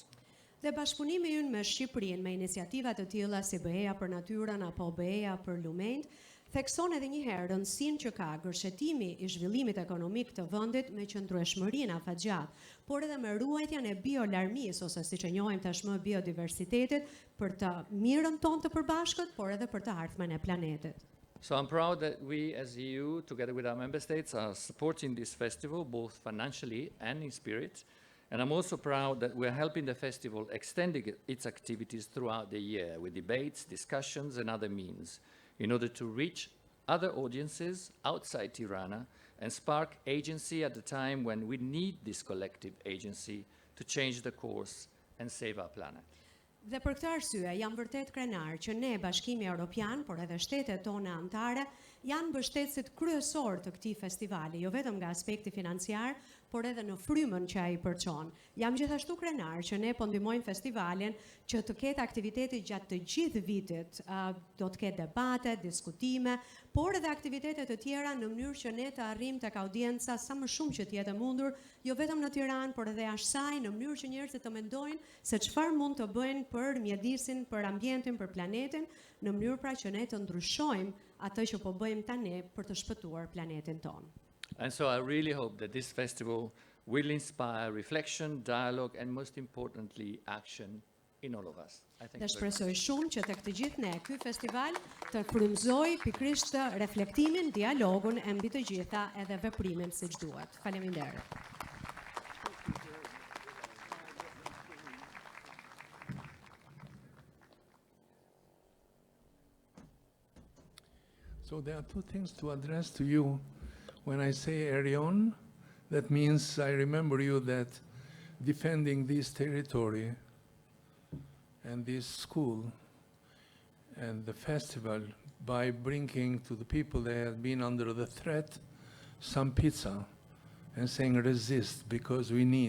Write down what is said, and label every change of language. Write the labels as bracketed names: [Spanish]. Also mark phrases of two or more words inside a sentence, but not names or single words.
[Albanian] Dhe bashkëpunimi ynë me Shqipërinë me iniciativa të tilla si BE-ja për natyrën apo BE-ja për lumenjt, thekson edhe një herë rëndësinë që ka gërshetimi i zhvillimit ekonomik të vendit me qëndrueshmërinë afatgjatë, por edhe me ruajtjen e biolarmisë ose siç e njohim tashmë biodiversitetit për të mirën tonë të përbashkët, por edhe për të ardhmen e planetit. [English] So I'm proud that we as EU, together with our member states, are supporting this festival both financially and in spirit. And I'm also proud that we're helping the festival extending its activities throughout the year with debates, discussions, and other means in order to reach other audiences outside Tirana and spark agency at the time when we need this collective agency to change the course and save our planet. [Albanian] Dhe për këtë arsye jam vërtet krenar që ne, Bashkimi Evropian, por edhe shtetet tona anëtare, janë mbështetësit kryesor të këtij festivali, jo vetëm nga aspekti financiar, por edhe në frymën që ai përçon. Jam gjithashtu krenar që ne po ndihmojmë festivalin që të ketë aktivitete gjatë të gjithë vitit, do të ketë debate, diskutime, por edhe aktivitete të tjera në mënyrë që ne të arrijmë tek audienca sa më shumë që të jetë e mundur, jo vetëm në Tiranë, por edhe jashtë saj, në mënyrë që njerëzit të mendojnë se çfarë mund të bëjnë për mjedisin, për ambientin, për planetin, në mënyrë pra që ne të ndryshojmë atë që po bëjmë tani për të shpëtuar planetin tonë. [English] And so I really hope that this festival will inspire reflection, dialogue, and most importantly, action in all of us. [Albanian] Dhe shpresoj shumë që tek të gjithë ne ky festival të frymëzojë pikërisht reflektimin, dialogun e mbi të gjitha edhe veprimin siç duhet. Faleminderit. [English] So there are two things to address to you. When I say Erion, that means I remember you that defending this territory and this school and the festival by bringing to the people that have been under the threat some pizza and saying resist because we need.